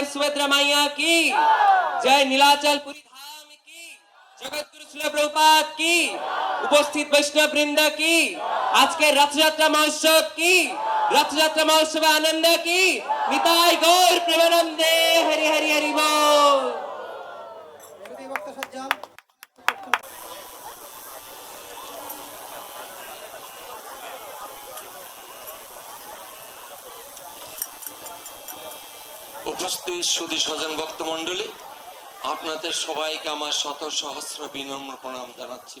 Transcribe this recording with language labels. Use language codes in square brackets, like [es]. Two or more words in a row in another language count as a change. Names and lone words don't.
[hi] सुभद्रा मैया की जय नीलाचल पुरी धाम की जगत गुरु श्रील प्रभुपाद की उपस्थित वैष्णव वृंद की आज के रथयात्रा महोत्सव की रथयात्रा महोत्सव आनंद की निताई गौर प्रेमानंदे हरि हरि हरि बोल [bn] উপস্থিত সুধী স্বজন ভক্তমণ্ডলী, আপনাদের সবাইকে আমার শত সহস্র বিনম্র প্রণাম জানাচ্ছি।